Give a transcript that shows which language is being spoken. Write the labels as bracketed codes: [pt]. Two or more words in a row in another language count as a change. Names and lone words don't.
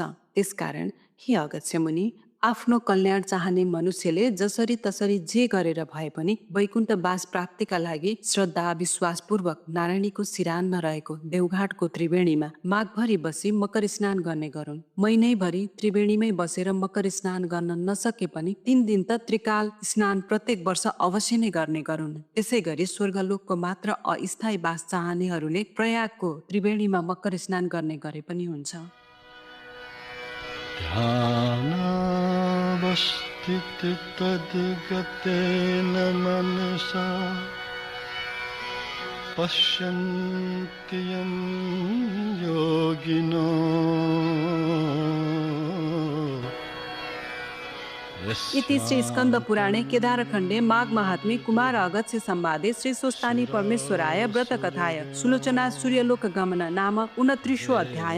[ne] त्यसकारण हे अगस्त्य मुनि, आफ्नो कल्याण चाहने मनुष्यले जसरी तसरी जे गरेर भए पनि वैकुण्ठ बास प्राप्तिका लागि श्रद्धा विश्वासपूर्वक नारायणीको सिरानमा रहेको देवघाटको त्रिवेणीमा माघभरि बसी मकर स्नान गर्ने गरून्। महिनैभरि त्रिवेणीमै बसेर मकर स्नान गर्न नसके पनि 3 दिन त त्रिकाल स्नान प्रत्येक वर्ष अवश्य नै गर्ने गरून्। त्यसै गरी स्वर्गलोकको मात्र अस्थायी बास चाहनेहरूले प्रयागको त्रिवेणीमा मकर स्नान गर्ने गरे पनि हुन्छ। [sa] ध्यानावस्थिति तद्गतेन मनसा पश्यन्ति यं योगिनो। इति श्री स्कंद पुराणे केदारखण्डे माघ महात्म्ये कुमार अगस्त्य संवादे श्री स्वस्थानी परमेश्वराय व्रत कथाय सुलोचना सूर्यलोक गमन नाम 29 अध्याय।